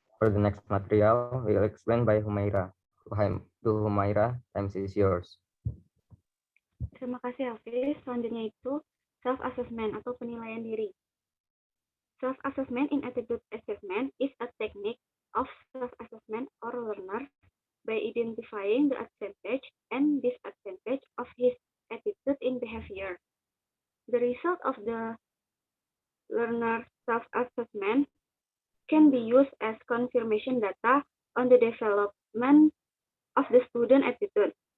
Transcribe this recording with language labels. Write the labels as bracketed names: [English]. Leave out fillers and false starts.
[English] For the next material, we'll explain by Humaira. To Humaira, time is yours. [Indonesian] Terima kasih, Hafiz. Selanjutnya itu self-assessment atau penilaian diri. [English] Self-assessment in attitude assessment is a technique of self-assessment or learner by identifying the advantage and disadvantage of his attitude in behavior. The result of the learner self-assessment can be used as confirmation data on the development of the student attitude.